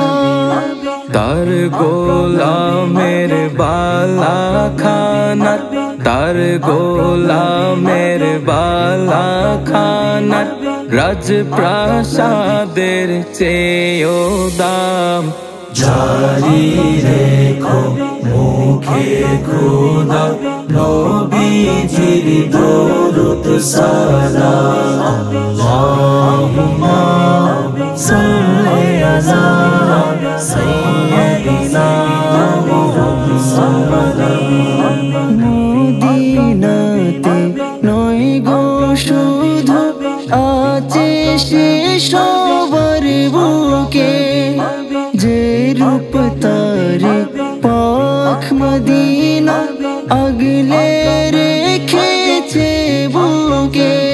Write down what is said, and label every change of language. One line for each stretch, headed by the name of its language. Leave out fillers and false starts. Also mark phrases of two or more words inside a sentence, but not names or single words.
Bangla: তার গোলামের বালা খানা, তার গোলামের বালা খানা রাজপ্রাসাদের চেয়েও দাম। জারি রেখো মুখে খোদা নবীজির দুরুদ সালাম।
Arabic: اللهم صل على سيدنا محمد.
Bangla: মদিনাতে নয় গো শুধু আছে সে সবার বুকে, যে রূপ তারে পাক মদিনা আগলে রেখেছে বুকে।